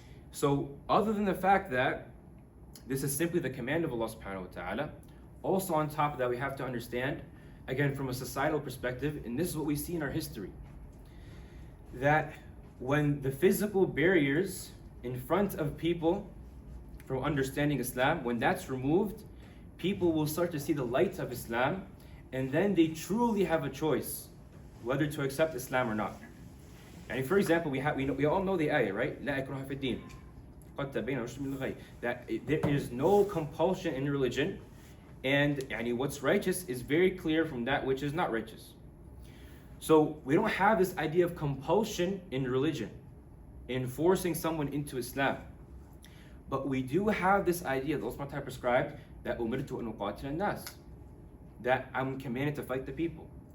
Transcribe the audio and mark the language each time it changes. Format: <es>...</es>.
<en>So other than the fact that this is simply the command of Allah subhanahu wa ta'ala, also on top of that we have to understand, again from a societal perspective, and this is what we see in our history, that when the physical barriers in front of people from understanding Islam, when that's removed, people will start to see the light of Islam, and then they truly have a choice whether to accept Islam or not. And for example, we all know the ayah, right?</en> <ar>لا إكراه في الدين قد تبين الرشد من الغي.</ar> <en>That there is no compulsion in religion, and what's righteous is very clear from that which is not righteous. So we don't have this idea of compulsion in religion, in forcing someone into Islam. But we do have this idea that Allah prescribed that umirtu an uqatil an-nas, that I'm commanded to fight the people.</en>